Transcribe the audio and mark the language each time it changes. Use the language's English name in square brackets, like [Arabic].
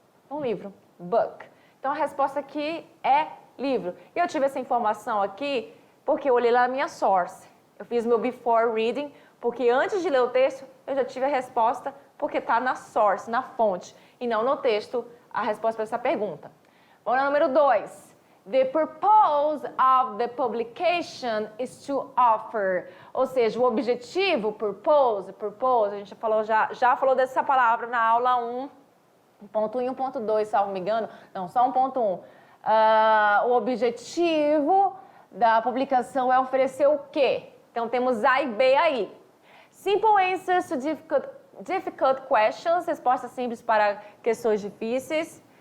[Portuguese] Um livro, book. Então a resposta aqui é livro. E eu tive essa informação aqui porque eu olhei lá na minha source. Eu fiz meu before reading, porque antes de ler o texto, eu já tive a resposta porque está na source, na fonte, e não no texto, a resposta para essa pergunta. Vamos ao número 2. [English] The purpose of the publication is to offer. [Portuguese] Ou seja, o objetivo, purpose, a gente já falou dessa palavra na aula 1.1 e 1.2, salvo me engano. Não, só 1.1. O objetivo da publicação é oferecer o quê? Então, temos A e B aí. [English] Simple answers to difficult questions, [Portuguese] respostas simples para questões difíceis.